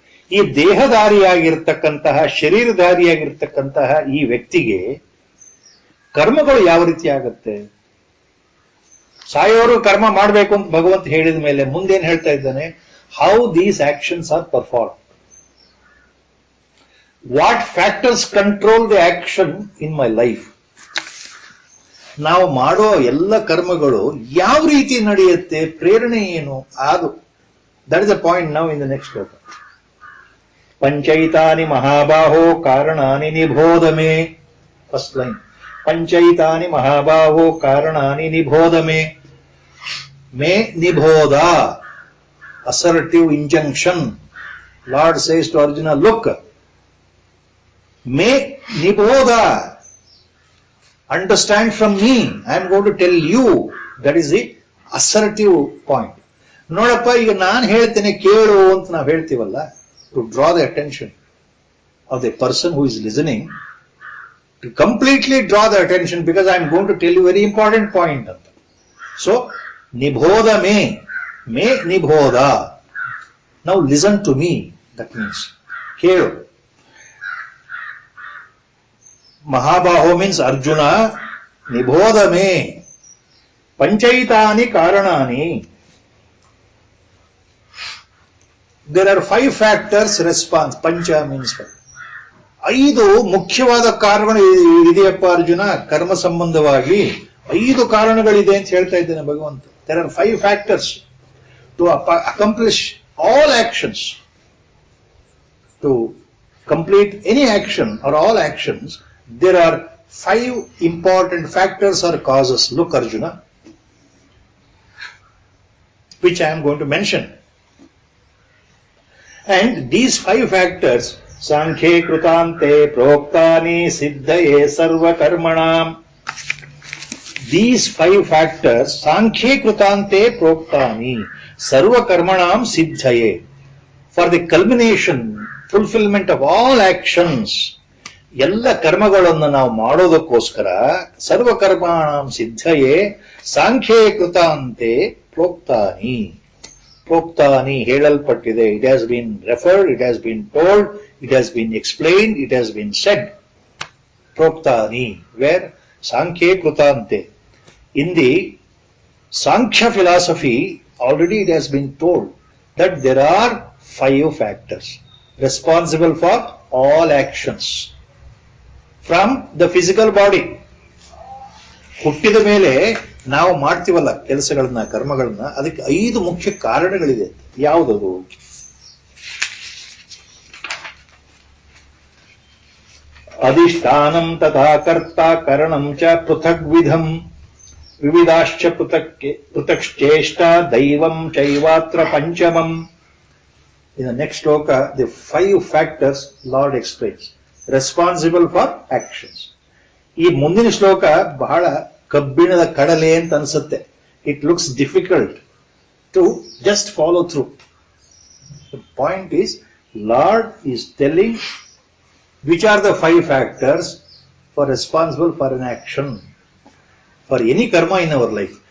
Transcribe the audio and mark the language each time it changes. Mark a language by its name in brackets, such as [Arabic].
[Kannada] ಈ ದೇಹಧಾರಿಯಾಗಿರ್ತಕ್ಕಂತಹ, ಶರೀರಧಾರಿಯಾಗಿರ್ತಕ್ಕಂತಹ ಈ ವ್ಯಕ್ತಿಗೆ ಕರ್ಮಗಳು ಯಾವ ರೀತಿ ಆಗತ್ತೆ. ಸಾಯೋರು ಕರ್ಮ ಮಾಡಬೇಕು ಅಂತ ಭಗವಂತ ಹೇಳಿದ ಮೇಲೆ ಮುಂದೇನ್ ಹೇಳ್ತಾ ಇದ್ದಾನೆ, [English] How these actions are perform. What factors control the action in my life? [Kannada] ನಾವು ಮಾಡೋ ಎಲ್ಲ ಕರ್ಮಗಳು ಯಾವ ರೀತಿ ನಡೆಯುತ್ತೆ, ಪ್ರೇರಣೆ ಏನು, ಅದು [English] That is the point now in the next shloka. [Sanskrit] ಪಂಚೈತಾನಿ ಮಹಾಬಾಹೋ ಕಾರಣಾನಿ ನಿಬೋಧಮೇ. [English] first line, [Sanskrit] ಪಂಚೈತಾನಿ ಮಹಾಬಾಹೋ ಕಾರಣಾನಿ ನಿಬೋಧಮೇ. May ನಿಬೋಧ, [English] assertive injunction. Lord says to Arjuna, look, may nibodha, understand from me, I am going to tell you. That is the assertive point. [Kannada] ನೋಡಪ್ಪ, ಈಗ ನಾನು ಹೇಳ್ತೇನೆ ಕೇಳು ಅಂತ ನಾವು ಹೇಳ್ತೀವಲ್ಲ, [English] to draw the attention of the person who is listening, to completely draw the attention, because I am going to tell you very important point. So nibodha me nibodha, now listen to me. That means ಕೇಳು. ಮಹಾಬಾಹೋ means Arjuna, [Sanskrit] ನಿಬೋಧ May. ಪಂಚೈತಾನಿ ಕಾರಣಾನಿ. [English] There are 5 factors response. ಪಂಚ means 5. [Kannada] 5 ಮುಖ್ಯವಾದ ಕಾರಣ ಇದೆಯಪ್ಪ ಅರ್ಜುನ, ಕರ್ಮ ಸಂಬಂಧವಾಗಿ 5 ಕಾರಣಗಳಿದೆ ಅಂತ ಹೇಳ್ತಾ ಇದ್ದೇನೆ ಭಗವಂತ. [English] There are 5 factors to accomplish all actions. to complete any action or all actions, there are 5 important factors or causes. Look, Arjuna, which I am going to mention. And these 5 factors, [Sanskrit] Sankhye Krutante Proktani Siddhaye Sarva Karmanam. [English] These 5 factors, [Sanskrit] Sankhye Krutante Proktani Sarva Karmanam Siddhaye, [English] for the culmination, fulfillment of all actions, [Kannada] ಎಲ್ಲ ಕರ್ಮಗಳನ್ನು ನಾವು ಮಾಡೋದಕ್ಕೋಸ್ಕರ [Sanskrit] ಸರ್ವಕರ್ಮಾಣಂ ಸಿದ್ಧಯೇ ಸಾಂಖ್ಯೇ ಕೃತಾಂತೆ ಪ್ರೋಕ್ತಾನಿ. [Kannada] ಪ್ರೋಕ್ತಾನಿ ಹೇಳಲ್ಪಟ್ಟಿದೆ. [English] It has been referred, it has been told, it has been explained, it has been said. [Sanskrit] ಪ್ರೋಕ್ತಾನಿ, wear ಸಾಂಖ್ಯೇ ಕೃತಾಂತೆ. [English] In the Sankhya philosophy, already it has been told that there are 5 factors responsible for all actions from the physical body. [Kannada] ಹುಟ್ಟಿದ ಮೇಲೆ ನಾವು ಮಾಡ್ತೀವಲ್ಲ ಕೆಲಸಗಳನ್ನ, ಕರ್ಮಗಳನ್ನ, ಅದಕ್ಕೆ 5 ಮುಖ್ಯ ಕಾರಣಗಳಿದೆ. ಯಾವುದದು? [Sanskrit] ಅಧಿಷ್ಠಾನಂ ತಥಾ ಕರ್ತ ಕರಣಂ ಚ ಪೃಥಗ್ವಿಧಂ ವಿವಿಧಾಶ್ಚ ಪೃಥಕ್ಚೇಷ್ಟ ದೈವಂ ಚೈವಾತ್ರ ಪಂಚಮಂ. [English] In the next shloka, the 5 factors Lord explains, responsible for actions. [Kannada] ಈ ಮುಂದಿನ ಶ್ಲೋಕ ಬಹಳ ಕಬ್ಬಿಣದ ಕಡಲೆ ಅಂತ ಅನ್ಸುತ್ತೆ. [English] It looks difficult to just follow through. The point is, Lord is telling which are the 5 factors for responsible for an action, for any karma in our life.